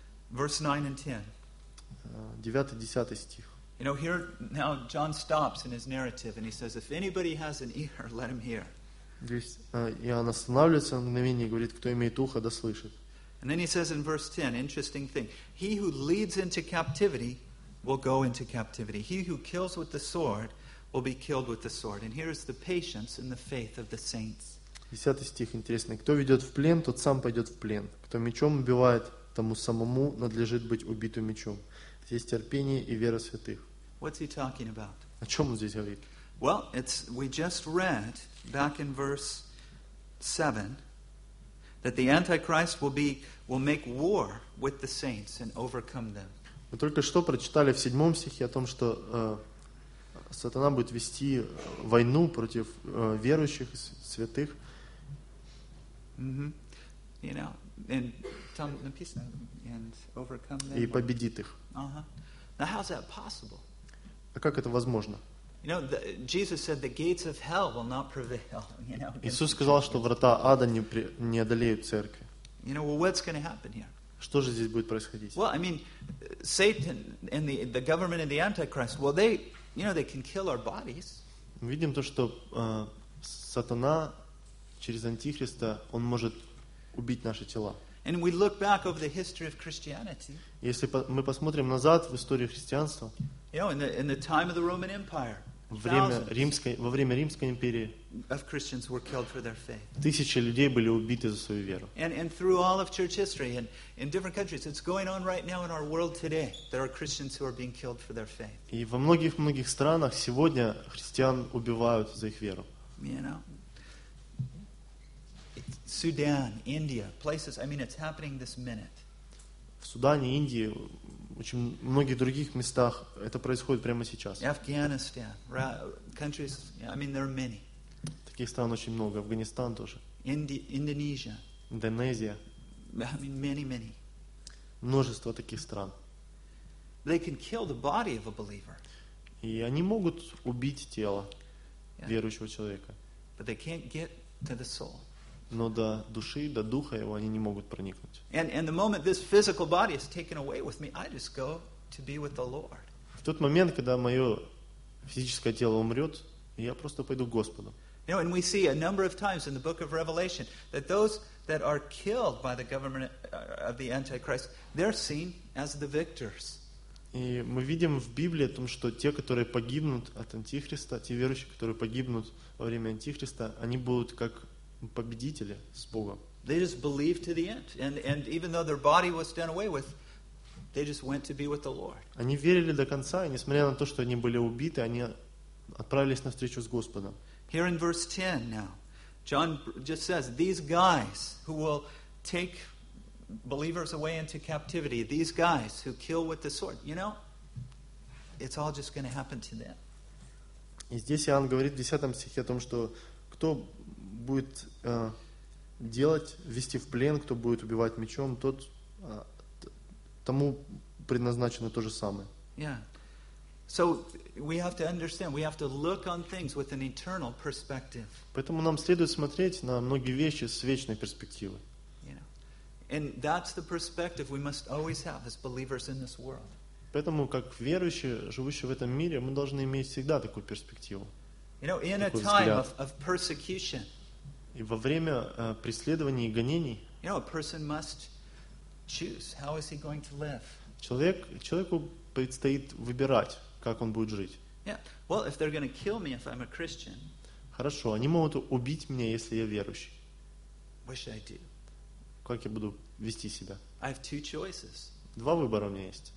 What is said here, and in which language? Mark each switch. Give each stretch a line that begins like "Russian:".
English: Verse 9 and 10.
Russian: 9-10 стих.
English: You know, here now John stops in his narrative and he says, if anybody has an ear, let him hear.
Russian: Здесь Иоанн останавливается на мгновение и говорит, кто имеет ухо, да слышит.
English: And then he says in verse 10, interesting thing. He who leads into captivity will go into captivity. He who kills with the sword will be killed with the sword. And here is the patience and the faith of the saints.
Russian: 10 стих интересный. Кто ведет в плен, тот сам пойдет в плен. Кто мечом убивает, тому самому надлежит быть убитым мечом. Здесь терпение и вера святых.
English: What's he talking about?
Russian: О чем он здесь говорит?
English: Well, we just read back in verse 7. That the Antichrist will make war with the saints and overcome them.
Russian: Мы только что прочитали в 7 стихе о том, что сатана будет вести войну против верующих и святых.
English: Mm-hmm. You know, and
Russian: там написано
English: and overcome them.
Russian: И победит их.
English: Uh-huh. Now, how's that possible?
Russian: А как это возможно?
English: You know, Jesus said the gates of hell will not prevail. You know.
Russian: Иисус сказал, что врата ада не одолеют церкви.
English: You know, well, what's going to happen here?
Russian: Что же здесь будет происходить?
English: Well, I mean, Satan and the government of the Antichrist. Well, they, you know, they can kill our bodies.
Russian: Мы видим то, что сатана через антихриста он может убить наши тела.
English: And we look back over the history of Christianity.
Russian: Если мы посмотрим назад в историю христианства.
English: You know, in the time of the Roman Empire,
Russian: во время Римской империи,
English: of Christians were killed for their faith.
Russian: Тысячи людей были убиты за свою веру.
English: And through all of church history and in different countries, it's going on right now in our world today. There are Christians who are being killed for their faith.
Russian: И во многих странах сегодня христиан убивают за их веру.
English: You know, Sudan, India, places. I mean, it's happening this minute.
Russian: В Судане, Индии. Очень многих других местах это происходит прямо сейчас.
English: Afghanistan, countries, I mean, there are many.
Russian: Таких стран очень много. Афганистан тоже. Индонезия. Индонезия.
English: I mean, many.
Russian: Множество таких стран.
English: They can kill the body of a believer.
Russian: И они могут убить тело верующего человека.
English: But they can't get to the soul.
Russian: Но до души, до духа его они не могут проникнуть.
English: And the moment this physical body is taken away with me, I just go to be with the Lord.
Russian: В тот момент, когда мое физическое тело умрет, я просто пойду к Господу.
English: You know, and we see a number of times in the book of Revelation that those that are killed by the government of the Antichrist, they're seen as the victors.
Russian: И мы видим в Библии о том, что те, которые погибнут от Антихриста, те верующие, которые погибнут во время Антихриста, они будут как победители с Богом.
English: They just believed to the end, and even though their body was done away with, they just went to be with the Lord.
Russian: Они верили до конца, и несмотря на то, что они были убиты, они отправились на встречу с Господом.
English: Here in verse 10 now, John just says these guys who will take believers away into captivity, these guys who kill with the sword, you know, it's all just going to happen to them.
Russian: И здесь Иоанн говорит в 10 стихе о том, что кто будет делать, ввести в плен, кто будет убивать мечом, тот тому предназначено то же самое.
English: Yeah. So we have to understand, we have to look on things with an eternal perspective.
Russian: Поэтому нам следует смотреть на многие вещи с вечной перспективы.
English: Yeah. And that's the perspective we must always have as believers in this world.
Russian: Поэтому как верующие, живущие в этом мире, мы должны иметь всегда такую перспективу.
English: You know, in a time of persecution.
Russian: И во время преследований и гонений.
English: You know, a person must choose how is he going to live.
Russian: Человеку предстоит выбирать, как он будет жить.
English: Yeah. Well, if they're going to kill me if I'm a Christian.
Russian: Хорошо, они могут убить меня, если я верующий.
English: What should I do?
Russian: Как я буду вести себя?
English: I have two choices.
Russian: Два выбора у меня есть.